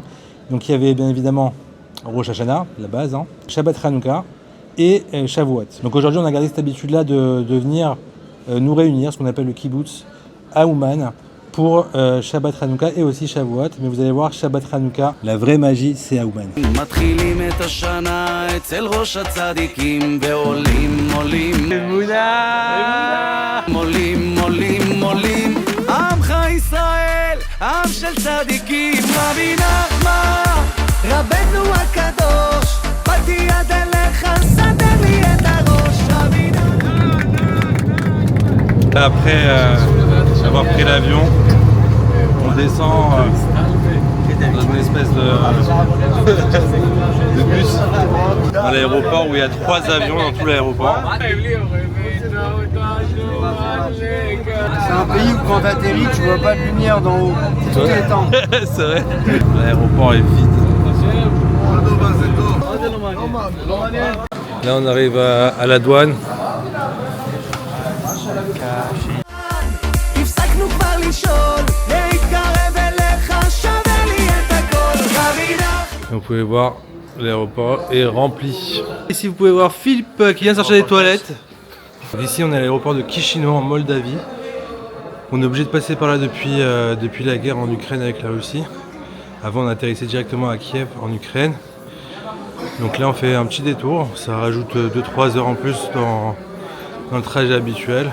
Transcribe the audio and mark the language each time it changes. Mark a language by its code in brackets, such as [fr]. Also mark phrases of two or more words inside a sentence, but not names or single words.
[fr] Donc il y avait bien évidemment Rosh Hashanah, la base, Shabbat Hanouka et Shavuot. Donc aujourd'hui on a gardé cette habitude-là de venir nous réunir, ce qu'on appelle le kibbutz, à Ouman pour Shabbat Hanouka et aussi Shavuot. Mais vous allez voir, Shabbat Hanouka, la vraie magie, c'est à Ouman. [he] רבנו הקדוש, באתי יד אליך, סדר לי את הראש, רבינה. [fr] Après avoir pris l'avion, on descend dans une espèce de bus dans l'aéroport où il y a 3 avions dans tout l'aéroport. C'est un pays où quand t'atterris, tu vois pas de lumière d'en haut. Tout est temps. C'est vrai. L'aéroport est vide. Là on arrive à la douane. [he] הפסקנו כבר לשאול, להתקרב אליך, שווה לי את הכל, רבינה. [fr] Vous pouvez voir, l'aéroport est rempli. Ici vous pouvez voir Philippe qui vient sortir des toilettes. Ici on est à l'aéroport de Chisinau en Moldavie. On est obligé de passer par là depuis la guerre en Ukraine avec la Russie. Avant on atterrissait directement à Kiev en Ukraine. Donc là on fait un petit détour, ça rajoute 2-3 heures en plus dans le trajet habituel.